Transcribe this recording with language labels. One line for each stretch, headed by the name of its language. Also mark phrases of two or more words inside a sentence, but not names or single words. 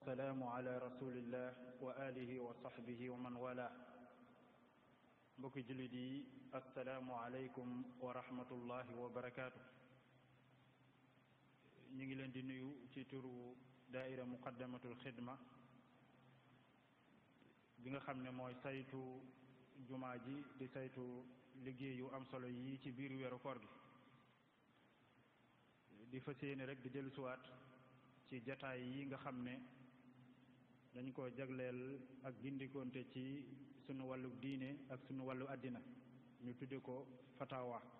Arabic: والسلام على رسول الله وآله وصحبه ومن والاه
Wolof: mbokki jullit yi
Arabic: السلام عليكم ورحمة الله وبركاته.
Wolof: ñu ngi leen di nuyu ci turu daaira muqaddamatul xidma bi nga xam ne mooy saytu jumaa ji di saytu liggéey yu am solo yi ci biir weeru koor gi di fas yéene rek di dellusiwaat ci jataay yi nga xam ne dañ ko jagleel ak gindikonte ci sunu wàllu diine ak sunu wàllu àddina ñu tudde ko fatawa.